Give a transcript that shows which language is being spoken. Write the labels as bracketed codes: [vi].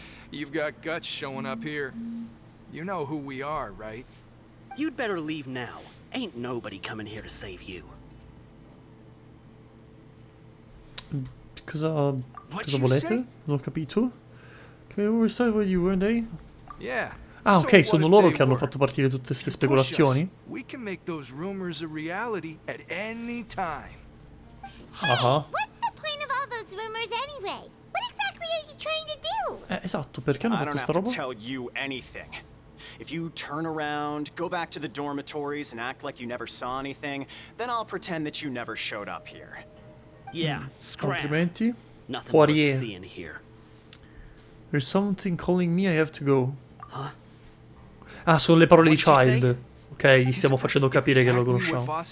[en] You've got guts showing up here. You know who we are, right? You'd better leave now. Ain't nobody coming here to save you. [it] Cosa volete? Non ho capito. [en] Che were started with you, weren't they? Yeah. [it] Ah, ok, sono loro che hanno fatto partire tutte queste speculazioni. [en] We can make those rumors a reality at any time. Ah. What's the point of all those rumors anyway? What exactly are you trying to do? [it] Esatto, perché hanno fatto sta roba? [en] I don't have to tell you anything. If you turn around, go back to the dormitories and act like you never saw anything, then I'll pretend that you never showed up here. Yeah, scrap. [it] Altrimenti? [en] Nothing worth [it] Fuori. [en] seeing here. There's something calling me, I have to go. Huh? [it] Ah, sono le parole di [en] What did you Child. [it] Ok, gli stiamo facendo capire che lo conosciamo.